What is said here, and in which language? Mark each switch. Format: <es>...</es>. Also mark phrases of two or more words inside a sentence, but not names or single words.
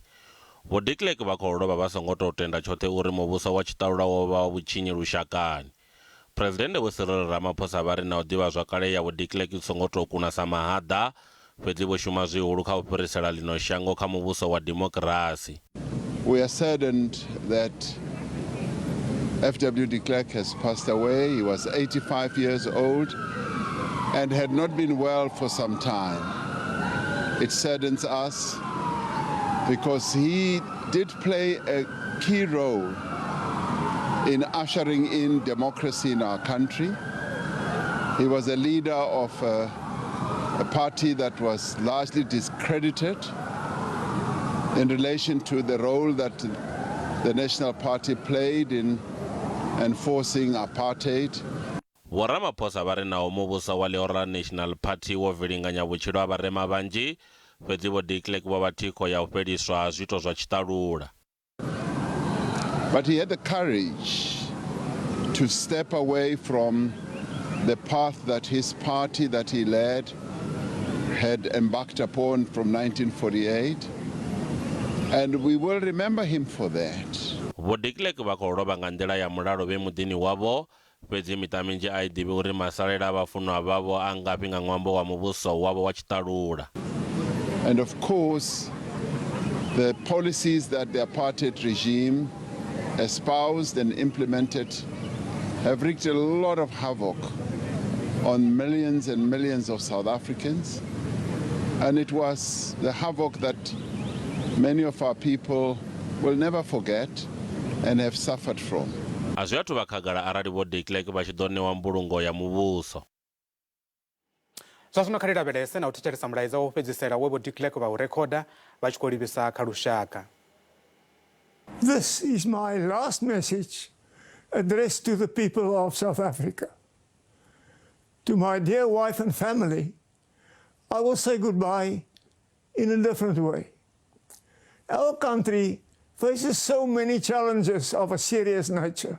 <ve>Vho-De Klerk vha khou lovha vha songo tou tenda tshoṱhe uri muvhuso wa tshitalula wo vha vhutshinyi lushakani. Phuresidennde Vho-Cyril Ramaphosa vha ri na u ḓivhazwakale ya vho-De Klerk i songo tou kuna sa mahaḓa, fhedzi vho shuma zwihulu kha u fhirisela lino shango kha muvhuso wa demokirasi.</ve> <en>We are saddened that vho-De Klerk has passed away. He was 85 years old and had not been well for some time. It saddens us because he did play a key role in ushering in democracy in our country. He was a leader of a party that was largely discredited in relation to the role that the National Party played in enforcing apartheid.</en> <ve>Vho Ramaphosa vha ri naho muvhuso wa lihoro National Party wo vilinganya vhutshilo ha vharema vhanzhi, fhedzi vho-De Klerk vho vha thikho ya u fheliswa ha zwiito zwa tshitalula.</ve> <en>But he had the courage to step away from the path that his party that he led had embarked upon from 1948, and we will remember him for that.</en> <ve>Vho-De Klerk vha khou lovha nga nḓila ya mulalo vhe muḓini wavho, fhedzi miṱa minzhi a i ḓivhi uri masalela a vhafunwa vhavho a ngafhi nga ṅwambo wa muvhuso wavho wa tshitalula.</ve> <en>And of course, the policies that the apartheid regime espoused and implemented have wreaked a lot of havoc on millions and millions of South Africans. And it was the havoc that many of our people will never forget and have suffered from.</en> <ve>A zwi athu vha khagala arali vho-De Klerk vha tshi ḓo ṋewa mbulungo ya muvhuso. Zwa zwino kha ri lavhelese na u thetshelesa mulaedza wo fhedzisela we vho-De Klerk vha u rekhoda vha tshi khou livhisa kha lushaka.</ve> <en>This is my last message addressed to the people of South Africa. To my dear wife and family, I will say goodbye in a different way. Our country faces so many challenges of a serious nature.</en>